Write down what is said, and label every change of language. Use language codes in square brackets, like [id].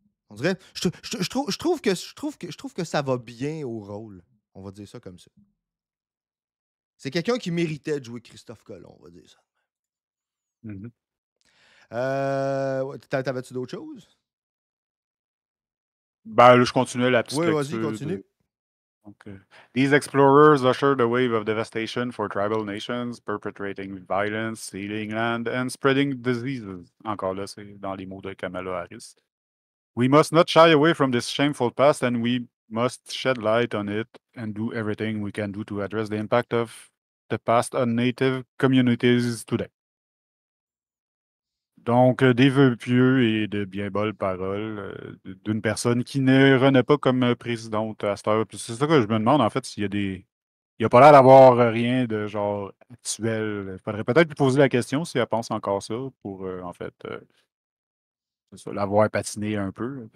[fr] On dirait. Je trouve que ça va bien au rôle. On va dire ça comme ça. C'est quelqu'un qui méritait de jouer Christophe Colomb, on va dire ça. Mhm. Ouais, t'avais-tu d'autres choses? Ben, là, je continuais la petite Oui, vas-y, lecture. continue. [en] Donc, these explorers ushered a wave of devastation for tribal nations, perpetrating violence, stealing land, and spreading diseases. [fr] Encore là, c'est dans les mots de Kamala Harris. [en] We must not shy away from this shameful past, and we must shed light on it and do everything we can do to address the impact of the past on Native communities today. [fr] Donc, des vœux pieux et de bien bonnes paroles d'une personne qui ne renaît pas comme présidente à cette heure. Puis c'est ça que je me demande, en fait, s'il y a des. Il n'y a pas l'air d'avoir rien de genre actuel. Il faudrait peut-être lui poser la question si elle pense encore ça pour, en fait, c'est ça, l'avoir patiné un peu.